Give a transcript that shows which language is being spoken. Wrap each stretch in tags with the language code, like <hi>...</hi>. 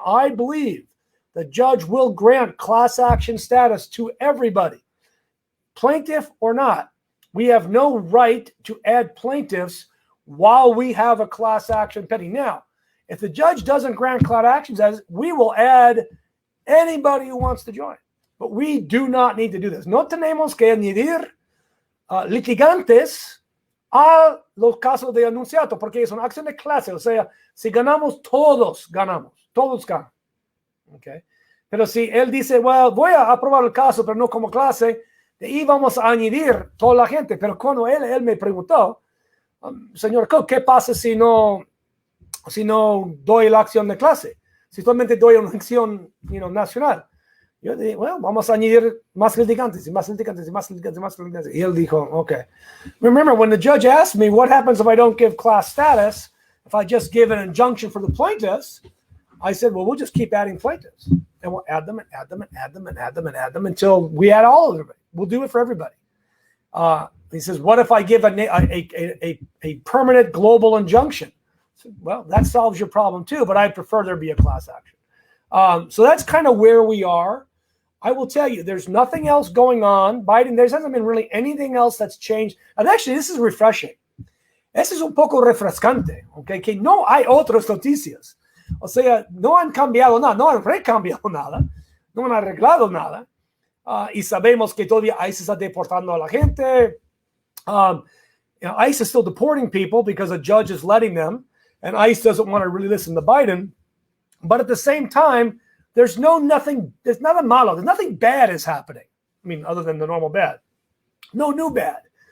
<en>I believe the judge will grant class action status to everybody, plaintiff or not. We have no right to add plaintiffs while we have a class action pending. Now, if the judge doesn't grant class action status, we will add anybody who wants to join. But we do not need to do this.</en> <es>No tenemos que añadir litigantes a los casos de Annunciato, porque es una acción de clase. O sea, si ganamos, todos ganamos. Todos ganan. Okay. Pero si él dice, well, voy a aprobar el caso, pero no como clase, de ahí vamos a añadir toda la gente. Pero cuando él me preguntó, señor Kuck, ¿qué pasa si no si no doy la acción de clase, si solamente doy una acción nacional. Yo dije, bueno, vamos a añadir más litigantes y más litigantes y más litigantes y más litigantes. Y él dijo, okay.</es> <en>Remember, when the judge asked me, what happens if I don't give class status, if I just give an injunction for the plaintiffs, I said, well, we'll just keep adding plaintiffs. And we'll add them and add them and add them and add them and add them until we add all of them. We'll do it for everybody. He says, what if I give a permanent global injunction? I said, well, that solves your problem too, but I prefer there be a class action. So that's kind of where we are. I will tell you, there's nothing else going on. Biden, there hasn't been really anything else that's changed. And actually, this is refreshing.</en> <es>Eso es un poco refrescante, okay? Que no hay otras noticias. O sea, no han cambiado nada, no han recambiado nada, no han arreglado nada. Y sabemos que todavía ICE está deportando a la gente.</es> <en>ICE is still deporting people because a judge is letting them, and ICE doesn't want to really listen to Biden. But at the same time, there's nothing malo. There's nothing bad is happening. I mean, other than the normal bad. No new bad.</en>